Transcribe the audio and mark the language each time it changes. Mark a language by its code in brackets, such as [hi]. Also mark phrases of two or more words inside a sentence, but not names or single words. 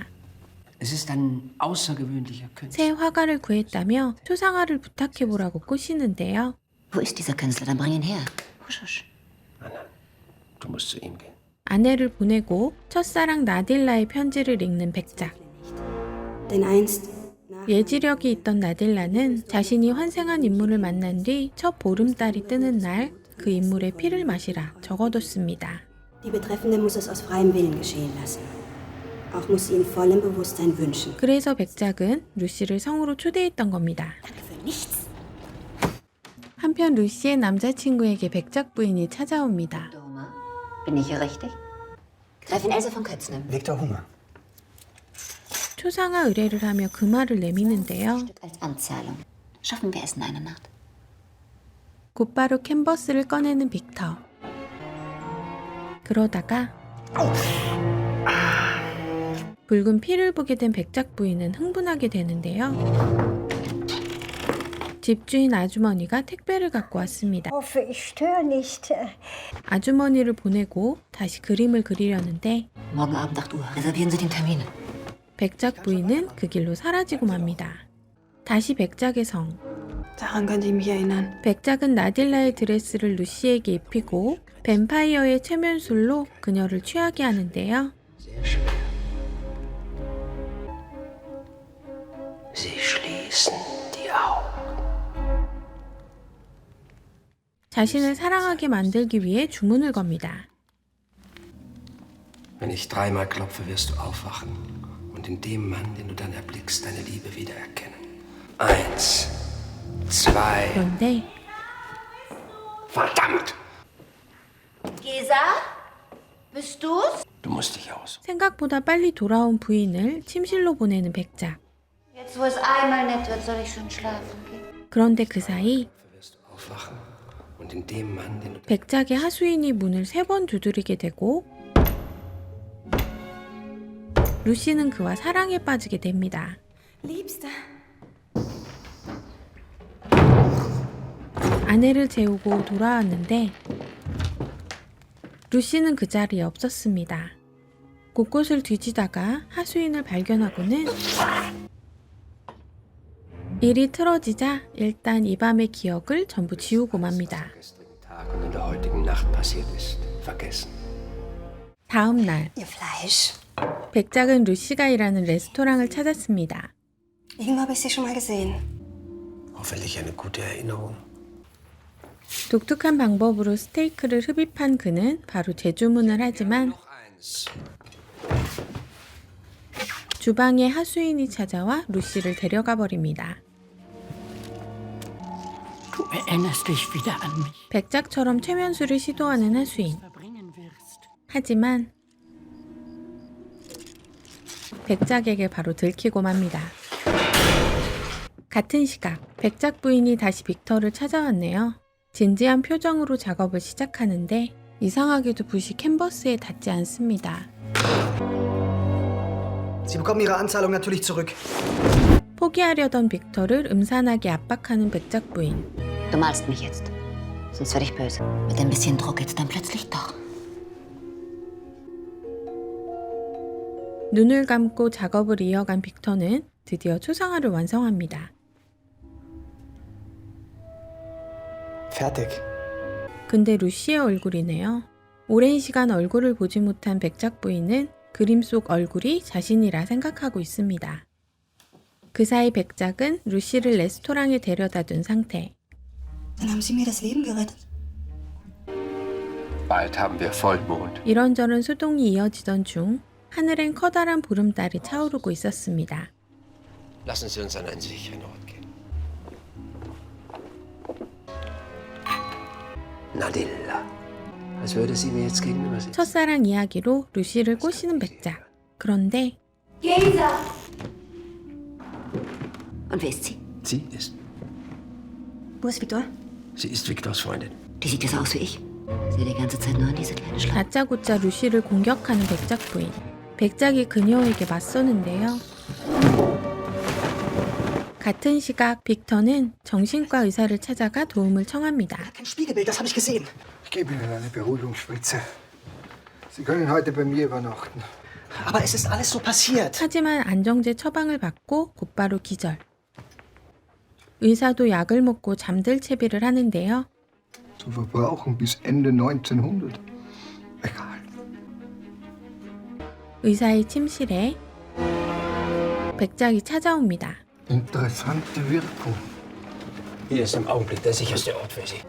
[de] Es ist ein außergewöhnlicher Künstler. [ko] 새 화가를 구했다며 초상화를 부탁해보라고 꼬시는데요. [de] wo ist dieser Künstler? Dann bring ihn her. Husch, husch. Du musst zu ihm gehen. [ko] 아내를 보내고 첫사랑 나딜라의 편지를 읽는 백작. [de] Denn einst [ko] 예지력이 있던 나딜라는 자신이 환생한 인물을 만난 뒤 첫 보름달이 뜨는 날 그 인물의 피를 마시라 적어뒀습니다. [de] die Betreffende muss es aus freiem Willen geschehen lassen. Auch muss sie in vollem Bewusstsein wünschen. [ko] 그래서 백작은 루시를 성으로 초대했던 겁니다. [de] Für nichts. [ko] 한편 루시의 남자친구에게 백작 부인이 찾아옵니다. [de] Doma, bin ich hier richtig? Gräfin Else von Kötznem. Viktor Hunger. [ko] 초상화 의뢰를 하며 그 말을 내미는데요. [de] Stück als Anzahlung. Schaffen wir es in einer Nacht? [ko] 곧바로 캔버스를 꺼내는 빅터. 그러다가 붉은 피를 보게 된 백작 부인은 흥분하게 되는데요. 집주인 아주머니가 택배를 갖고 왔습니다. [de] Hoffe, ich störe nicht. [ko] 아주머니를 보내고 다시 그림을 그리려는데 [de] Morgen Abend 8 Uhr. Reservieren Sie den Termin. [ko] 백작 부인은 그 길로 사라지고 맙니다. 다시 백작의 성. [de] Daran könnte ich mich erinnern. [ko] 백작은 나딜라의 드레스를 루시에게 입히고 뱀파이어의 최면술로 그녀를 취하게 하는데요. [de] Sie schließen die Augen. [ko] 자신을 사랑하게 만들기 위해 주문을 겁니다. [de] Wenn ich 3-mal klopfe, wirst du aufwachen und in dem Mann, den du dann erblickst, deine Liebe wiedererkennen. 1, 2. [ko] 그런데 [de] Verdammt! Gesa? Bist du's? Du musst dich aus. [ko] 생각보다 빨리 돌아온 부인을 침실로 보내는 백작. [de] Jetzt, wo es einmal nett wird, soll ich schon schlafen gehen. [ko] 그런데 그 사이 [de] Wirst du aufwachen und in dem Mann, den du [ko] 백작의 하수인이 문을 3번 두드리게 되고 루시는 그와 사랑에 빠지게 됩니다. [de] Liebster. [ko] 아내를 재우고 돌아왔는데 루시는 그 자리에 없었습니다. 곳곳을 뒤지다가 하수인을 발견하고는 일이 틀어지자 일단 이 밤의 기억을 전부 지우고 맙니다. [de] gestrigen Tag und in der heutigen Nacht passiert ist, vergessen. [ko] 다음 날 [de] Ihr Fleisch. [ko] 백작은 루시가 일하는 레스토랑을 찾았습니다. [de] Irgendwo habe ich sie schon mal gesehen. Hoffentlich eine gute Erinnerung. [ko] 독특한 방법으로 스테이크를 흡입한 그는 바로 재주문을 하지만 [de] Noch eins. [ko] 주방에 하수인이 찾아와 루시를 데려가 버립니다. [de] Du erinnerst dich wieder an mich. [ko] 백작처럼 최면수를 시도하는 하수인. [de] Verbringen wirst. [ko] 하지만 백작에게 바로 들키고 맙니다. 같은 시각 백작 부인이 다시 빅터를 찾아왔네요. 진지한 표정으로 작업을 시작하는데 이상하게도 붓이 캔버스에 닿지 않습니다. [de] Sie bekommen Ihre Anzahlung natürlich zurück. [ko] 포기하려던 빅터를 음산하게 압박하는 백작 부인. [de] Du malst mich jetzt. Sonst werde ich böse. Mit ein bisschen Druck geht's dann plötzlich doch. [ko] 눈을 감고 작업을 이어간 빅터는 드디어 초상화를 완성합니다. [de] Fertig. [ko] 근데 루시의 얼굴이네요. 오랜 시간 얼굴을 보지 못한 백작 부인은 그림 속 얼굴이 자신이라 생각하고 있습니다. 그 사이 백작은 루시를 레스토랑에 데려다 둔 상태. [de] Dann haben sie mir das Leben gerettet. Bald haben wir Vollmond. [ko] 이런저런 소동이 이어지던 중 하늘엔 커다란 보름달이 차오르고 있었습니다. [de] Lassen Sie uns an einen sicheren Ort gehen. Nadilla. Als würde sie mir jetzt gegenüber sitzen. [ko] 첫사랑 이야기로 루시를 꼬시는 백작. 그런데 [de] Gesa! Und wer ist sie? Sie ist. Wo ist Victor? Sie ist Victors Freundin. Die sieht ja aus wie ich. Sehe die ganze Zeit nur an diese kleine Schlange. [ko] 다짜고짜 루시를 공격하는 백작 부인. 백작이 그녀에게 맞서는데요. 같은 시각 빅터는 정신과 의사를 찾아가 도움을 청합니다. [de] Kein Spiegelbild, das habe ich gesehen. Ich gebe Ihnen eine Beruhigungsspritze. Sie können heute bei mir übernachten. Aber es ist alles so passiert. [ko] 하지만 안정제 처방을 받고 곧바로 기절. 의사도 약을 먹고 잠들 채비를 하는데요. [de] Zu verbrauchen bis Ende 1900. Egal. [ko] 의사의 침실에 백작이 찾아옵니다. [de] Interessante Wirkung. Hier ist im Augenblick der sicherste Ort für Sie.